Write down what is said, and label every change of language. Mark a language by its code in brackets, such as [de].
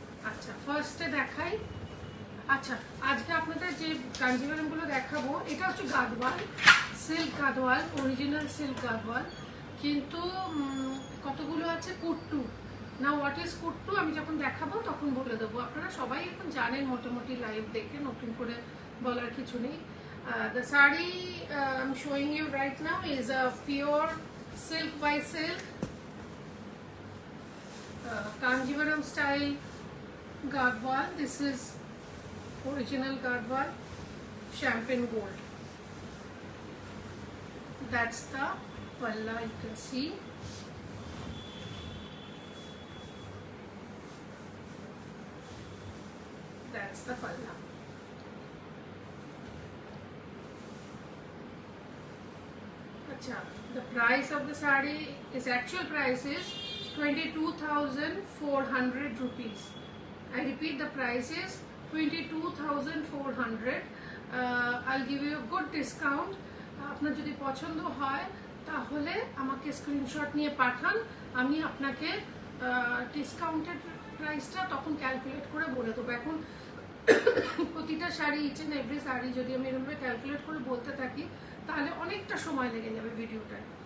[bn] আচ্ছা ফার্স্টে দেখাই। আচ্ছা আজকে আপনাদের যে কাঞ্জিভারমগুলো দেখাবো, এটা হচ্ছে Gadwal, silk Gadwal, original silk Gadwal. কিন্তু কতগুলো আছে কুট্টু। না [en] what is কুট্টু [bn] আমি যখন দেখাবো তখন বলে দেবো। আপনারা সবাই এখন জানেন মোটামুটি, লাইভ দেখে নতুন করে বলার কিছু নেই। [en] The saree I'm showing you right now is a pure silk by silk, Kanjivaram style Gadwal. This is original Gadwal, champagne gold. That's the palla, you can see. That's the palla. The price of the saree is, actual price is 22,400 rupees. I repeat, the price is 22,400. I'll give you a good discount. [bn] আপনার যদি পছন্দ হয় তাহলে আমাকে screenshot নিয়ে পাঠান, আমি আপনাকে discounted প্রাইসটা তখন ক্যালকুলেট করে বলে দেবো। এখন প্রতিটা sari, [en] each and every [bn] sari যদি আমি এরকমভাবে ক্যালকুলেট করে বলতে থাকি তাহলে অনেকটা সময় লেগে যাবে ভিডিওটায়।